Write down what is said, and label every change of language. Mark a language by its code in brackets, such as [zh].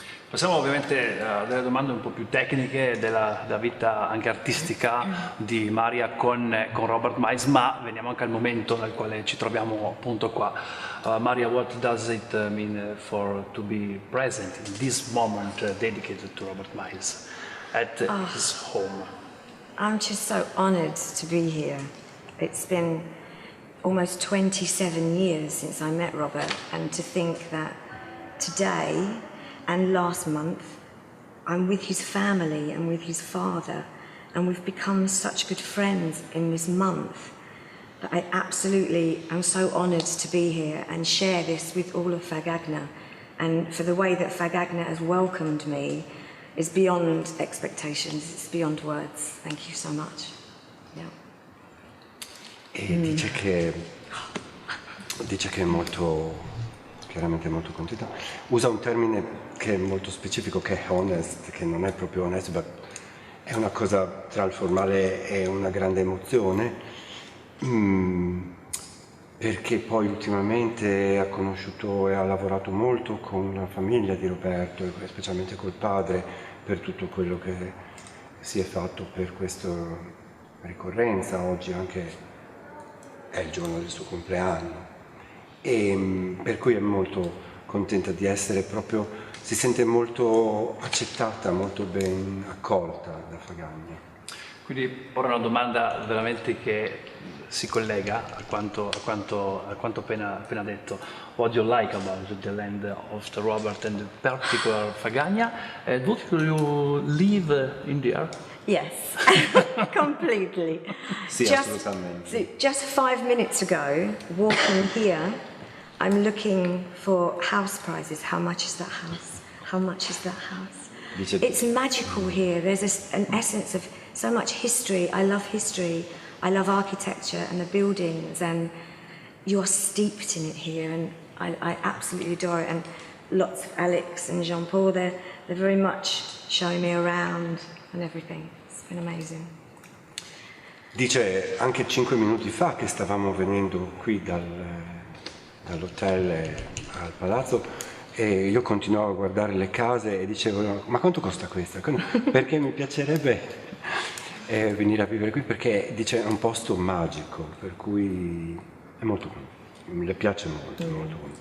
[it] Passiamo ovviamente a delle domande un po' più tecniche della vita anche artistica di Maria con Robert Miles, ma veniamo anche al momento nel quale ci troviamo appunto qua. [en] Maria, what does it mean to be present in this moment dedicated to Robert Miles at his home? I'm just so honoured to be here. It's been almost 27 years since I met Robert, and to think that today and last month I'm with his family and with his father, and we've become such good friends in this month that I absolutely am so honoured to be here and share this with all of Fagagna, and for the way that Fagagna has welcomed me is beyond expectations, it's beyond words. Thank you so much. Yeah. [it] E dice che è molto, chiaramente molto contenta. Usa un termine che è molto specifico, che è honest, che non è proprio onesto, ma è una cosa tra il formale e una grande emozione, perché poi ultimamente ha conosciuto e ha lavorato molto con la famiglia di Roberto, e specialmente col padre, per tutto quello che si è fatto per questa ricorrenza. Oggi anche è il giorno del suo compleanno, e per cui è molto contenta di essere proprio, si sente molto accettata, molto ben accolta da Fagagna. Quindi ora una domanda veramente che si collega a quanto appena detto. [en] What do you like about the land of the Robert and in particular Fagagna? Would you live in there? Yes, completely. [it] Sì, assolutamente. [en] Just 5 minutes ago, walking here, I'm looking for house prices. How much is that house? How much is that house? It's magical here. There's an essence of so much history. I love history. I love architecture and the buildings, and you're steeped in it here, and I absolutely adore it. And lots of Alex and Jean-Paul, they're very much showing me around and everything. It's been amazing. [it] Dice anche 5 minuti fa che stavamo venendo qui dall'hotel al palazzo e io continuavo a guardare le case e dicevo ma quanto costa questa? Perché mi piacerebbe venire a vivere qui, perché dice è un posto magico, per cui è molto, le piace molto, molto.